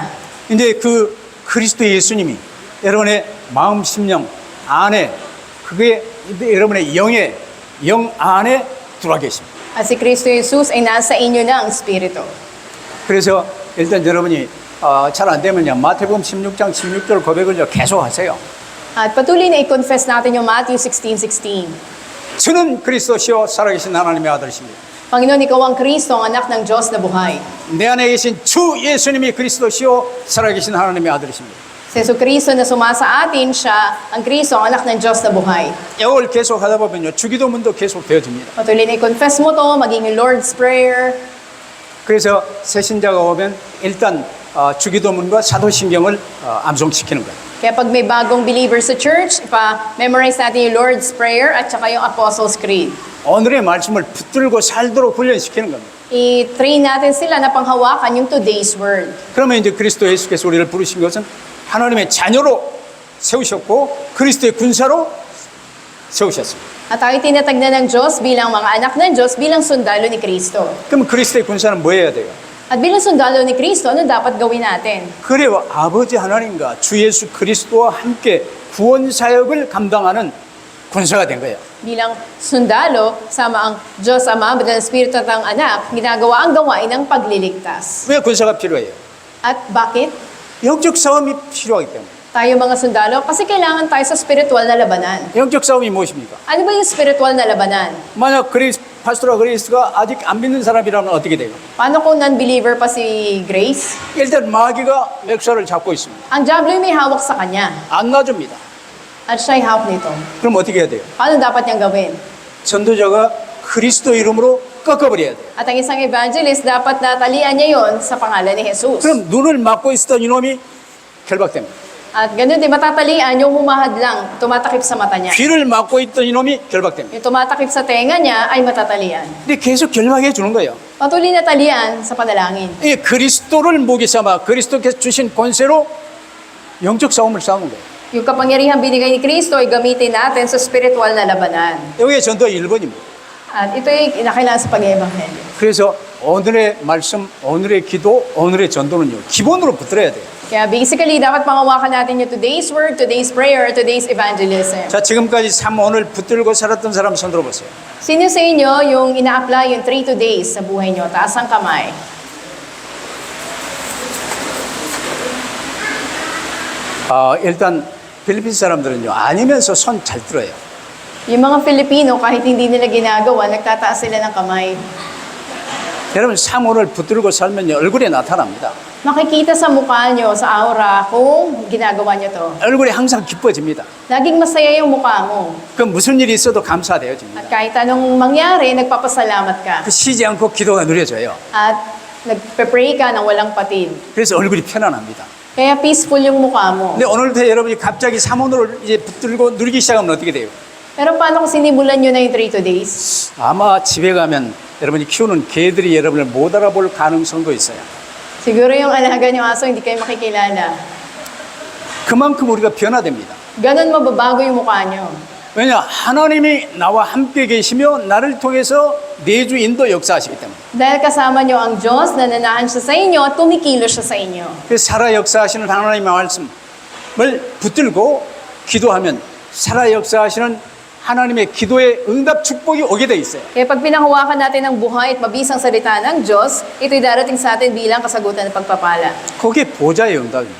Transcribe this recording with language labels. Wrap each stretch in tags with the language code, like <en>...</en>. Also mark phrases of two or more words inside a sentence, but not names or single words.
<ko>이제 그 그리스도 예수님이 여러분의 마음 심령 안에 그게 여러분의 영 안에 들어와 계십니다.</ko> <tl>At si Kristo Jesus ay nasa inyo na ang Espiritu.</tl> <ko>그래서 일단 여러분이 잘 안 되면요 마태복음 16장 16절 고백을 계속 하세요.</ko> <tl>At patuloy na i-confess natin yung Matthew 16:16.</tl> <ko>주는 그리스도시요 살아계신 하나님의 아들이십니다.</ko> <tl>Panginoon, ikaw ang Kristo, ang anak ng Diyos na buhay.</tl> <ko>내 안에 계신 주 예수님이 그리스도시요 살아계신 하나님의 아들이십니다.</ko> <tl>Si Jesucristo na sumasa atin, siya ang Kristo, ang anak ng Diyos na buhay.</tl> <ko>이걸 계속 하다 보면요, 주기도문도 계속 되어집니다.</ko> <tl>Patuloy na i-confess mo to, maging yung Lord's Prayer.</tl> <ko>그래서 새신자가 오면 일단 주기도문과 사도신경을 암송시키는 거예요.</ko> <tl>Kaya pag may bagong believer sa church, ipa-memorize natin yung Lord's Prayer at saka yung Apostles' Creed.</tl> <ko>오늘의 말씀을 붙들고 살도록 훈련시키는 겁니다.</ko> <tl>I-train natin sila na panghawakan yung</tl> <en>today's word.</en> <ko>그러면 이제 그리스도 예수께서 우리를 부르신 것은 하나님의 자녀로 세우셨고 그리스도의 군사로 세우셨습니다.</ko> <tl>At tayo tinatagnan ng Diyos bilang mga anak ng Diyos, bilang sundalo ni Kristo.</tl> <ko>그럼 그리스도의 군사는 뭐 해야 돼요?</ko> <tl>At bilang sundalo ni Kristo, ano dapat gawin natin?</tl> <ko>그래요. 아버지 하나님과 주 예수 그리스도와 함께 구원 사역을 감당하는 군사가 된 거예요.</ko> <tl>Bilang sundalo, sama ang Diyos Ama, Banal na Espiritu at ang Anak, ginagawa ang gawain ng pagliligtas.</tl> <ko>왜 군사가 필요해요?</ko> <tl>At bakit?</tl> <ko>영적 싸움이 필요하기 때문에.</ko> <tl>Tayo mga sundalo, kasi kailangan tayo sa spiritual na labanan.</tl> <ko>영적 싸움이 무엇입니까?</ko> <tl>Ano ba yung spiritual na labanan?</tl> <ko>만약 파스토라 그리스가 아직 안 믿는 사람이라면 어떻게 돼요?</ko> <tl>Paano kung non-believer pa si Grace?</tl> <ko>일단 마귀가 맥사를 잡고 있습니다.</ko> <tl>Ang Diablo yung may hawak sa kanya.</tl> <ko>안 놔줍니다.</ko> <tl>At siya'y hawak nito.</tl> <ko>그럼 어떻게 해야 돼요?</ko> <tl>Paano dapat niyang gawin?</tl> <ko>전도자가 그리스도 이름으로 꺾어버려야 돼요.</ko> <tl>At ang isang evangelist, dapat natalian niya yon sa pangalan ni Jesus.</tl> <ko>그럼 눈을 막고 있었던 이놈이 결박됩니다.</ko> <tl>At ganun din, matatalian yung humahad lang, tumatakip sa mata niya.</tl> <ko>귀를 막고 있던 이놈이 결박됩니다.</ko> <tl>Yung tumatakip sa tenga niya ay matatalian.</tl> <ko>근데 계속 결박해 주는 거예요.</ko> <tl>Patuloy na talian sa panalangin.</tl> <ko>이 그리스도를 무기 삼아 그리스도께서 주신 권세로 영적 싸움을 싸우는 거예요.</ko> <tl>Yung kapangyarihan binigay ni Kristo ay gamitin natin sa spiritual na labanan.</tl> <ko>여기에 전도가 1번입니다.</ko> <tl>At ito ay kinakailangan sa pag-ebanghelyo.</tl> <ko>그래서 오늘의 말씀, 오늘의 기도, 오늘의 전도는요. 기본으로 붙들어야 돼요.</ko> <tl>Kaya basically, dapat pangawakan natin yung</tl> <en>today's word, today's prayer, today's evangelism.</en> <ko>자, 지금까지 3오늘 붙들고 살았던 사람 손 들어보세요.</ko> <tl>Sino sa inyo yung ina-apply yung 3 today's sa buhay nyo? Taas ang kamay.</tl> <ko>일단 필리핀 사람들은요. 아니면서 손 잘 들어요.</ko> <tl>Yung mga Filipino, kahit hindi nila ginagawa, nagtataas sila ng kamay.</tl> <ko>여러분 3오늘 붙들고 살면요. 얼굴에 나타납니다.</ko> <tl>Makikita sa mukha nyo, sa aura, kung ginagawa nyo to.</tl> <ko>얼굴이 항상 기뻐집니다.</ko> <tl>Laging masaya yung mukha mo.</tl> <ko>그 무슨 일이 있어도 감사되어집니다.</ko> <tl>At kahit anong mangyari, nagpapasalamat ka.</tl> <ko>그 쉬지 않고 기도가 누려져요.</ko> <tl>At nagpe-pray ka ng walang patid.</tl> <ko>그래서 얼굴이 편안합니다.</ko> <tl>Kaya peaceful yung mukha mo.</tl> <ko>근데 오늘부터 여러분이 갑자기 3오늘을 이제 붙들고 누리기 시작하면 어떻게 돼요?</ko> <tl>Pero paano kung sinimulan nyo na yung 3 today's?</tl> <ko>아마 집에 가면 여러분이 키우는 개들이 여러분을 못 알아볼 가능성도 있어요.</ko> <tl>Siguro yung alaga nyo aso, hindi kayo makikilala.</tl> <ko>그만큼 우리가 변화됩니다.</ko> <tl>Ganon mababago yung mukha nyo.</tl> <ko>왜냐? 하나님이 나와 함께 계시며 나를 통해서 내주 인도 역사하시기 때문에.</ko> <tl>Dahil kasama nyo ang Diyos, nananahan siya sa inyo at tumikilos siya sa inyo.</tl> <ko>그래서 살아 역사하시는 하나님의 말씀을 붙들고 기도하면 살아 역사하시는 하나님의 기도의 응답 축복이 오게 돼 있어요.</ko> <tl>Kaya pag pinahawakan natin ang buhay at mabisang salita ng Diyos, ito'y darating sa atin bilang kasagutan ng pagpapala.</tl> <ko>그게 보좌의 응답입니다.</ko>